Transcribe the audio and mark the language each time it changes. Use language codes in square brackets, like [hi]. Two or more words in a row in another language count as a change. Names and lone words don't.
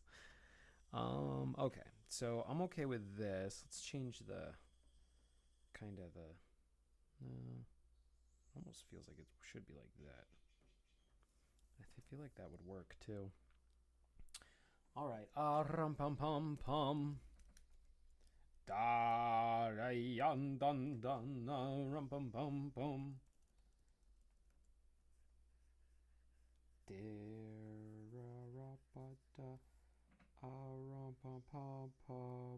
[en] Okay, so I'm okay with this. Let's change the kind of the. Almost feels like it should be like that. I feel like that would work too. All right. Rum pum pum pum. Da dun dun dun rum pum pum pum. Rum pum pum pum.